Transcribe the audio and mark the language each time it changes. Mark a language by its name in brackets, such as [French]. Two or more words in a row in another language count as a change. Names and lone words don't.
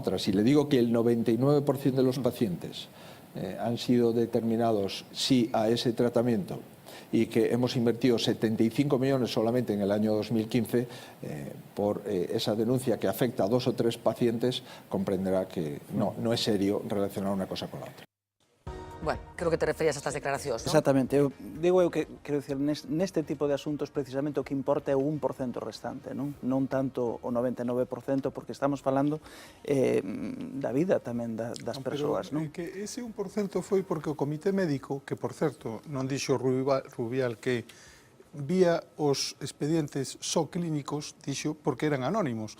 [Spanish] Si le digo que el 99% de los pacientes han sido determinados sí a ese tratamiento y que hemos invertido 75 millones solamente en el año 2015 por esa denuncia que afecta a 2 o 3 pacientes, comprenderá que no es serio relacionar una cosa con la otra. [Galician] Bueno, creo que te referías a estas declaracións, non? [Spanish] Exactamente. [Galician] Digo eu que, quero dicir, neste tipo de asuntos precisamente o que importa é o 1% restante, non tanto o 99%, porque estamos falando da vida tamén das persoas, non? Que ese 1% foi porque o comité médico, que por certo non dixo Rubial que vía os expedientes só clínicos, dixo porque eran anónimos.